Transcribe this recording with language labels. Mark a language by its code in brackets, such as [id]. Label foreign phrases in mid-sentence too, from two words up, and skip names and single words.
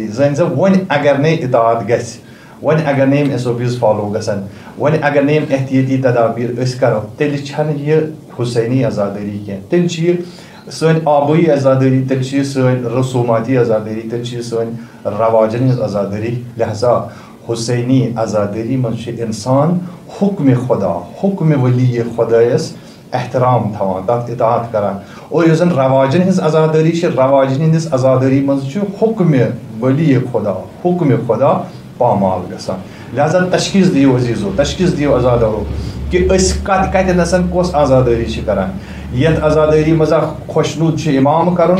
[ks] زن ون اگر نئی اطاعت گژھِ، ون اگر نیم [en] SOPs فالو [ks] گژھن، ون اگر نیم احتیاطی تدابیر اس کرو، تیل چھن یہ حسینی آزاداری کی، تیل سن آبٲیی آزادٲری تیٚلہِ چھِ یہِ سٲنۍ رسوٗماتی آزادٲری تیٚلہِ چھِ یہِ سٲنۍ رواجن ہٕنٛز آزادٲری لہذا حسینی آزادٲری منٛز چھُ اِنسان حُکمِ خۄدا حُکمِ ؤلی خۄدایس احترام تھاوان تتھ اطاعت کران اور یۄس زن رواجن ہٕنٛز آزادٲری چھِ رواجن ہٕنٛدِس آزادٲری منٛز چھُ حُکمِ ؤلی خۄدا حُکمِ خۄدا پامال گژھان لہذا تشخیص دِیِو عزیٖزو تشخیص دِیِو آزادارو کہ أسۍ کتٮ۪نس کۄس آزادٲری چھِ کران یتھ آزادٲری منٛز اکھ خۄشنوٗد چھُ اِمام کرُن